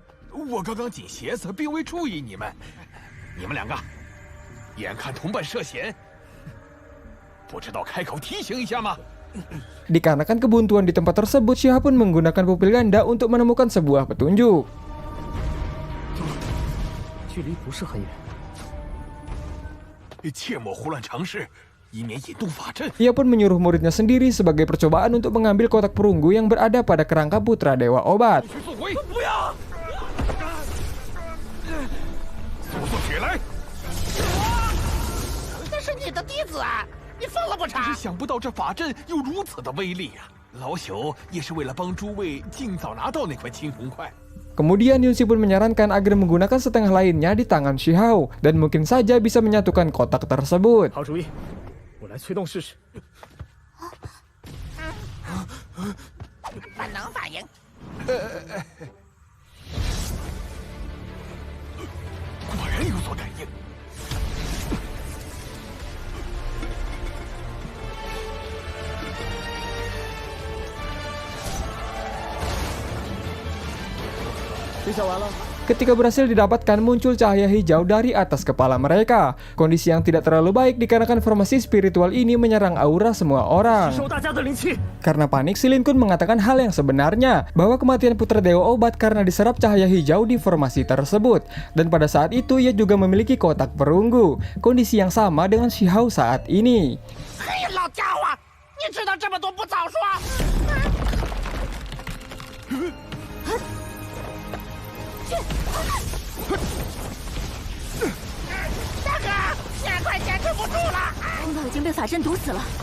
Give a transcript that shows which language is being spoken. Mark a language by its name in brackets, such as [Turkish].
[Chinese] 我刚刚紧鞋子，并未注意你们。你们2个，眼看同伴涉险，不知道开口提醒一下吗？ [Indonesian] Dikarenakan kebuntuan di tempat tersebut, Xia pun menggunakan pupil ganda untuk menemukan sebuah petunjuk. [Chinese] 距离不是很远。切莫胡乱尝试，以免引动法阵。 [Indonesian] Ia pun menyuruh muridnya sendiri sebagai percobaan untuk mengambil kotak perunggu yang berada pada kerangka putra dewa obat. [Chinese] 不要！速速起来！那是你的弟子啊！你疯了不成？只是想不到这法阵有如此的威力啊！老朽也是为了帮诸位尽早拿到那块青铜块。 [Indonesian] Kemudian Yunxi pun menyarankan agar menggunakan setengah lainnya di tangan Shihao dan mungkin saja bisa menyatukan kotak tersebut. [Chinese] 好主意，我来催动试试。本能反应。果然有所感应。 [Indonesian] Ketika berhasil didapatkan, muncul cahaya hijau dari atas kepala mereka. Kondisi yang tidak terlalu baik dikarenakan formasi spiritual ini menyerang aura semua orang. Karena panik, Si Lin Kun mengatakan hal yang sebenarnya, bahwa kematian putra dewa obat karena diserap cahaya hijau di formasi tersebut. Dan pada saat itu ia juga memiliki kotak perunggu, kondisi yang sama dengan Shihao saat ini. [Chinese] 嘿，老家伙，你知道这么多不早说！大哥，现在快坚持不住了！通道已经被法阵堵死了。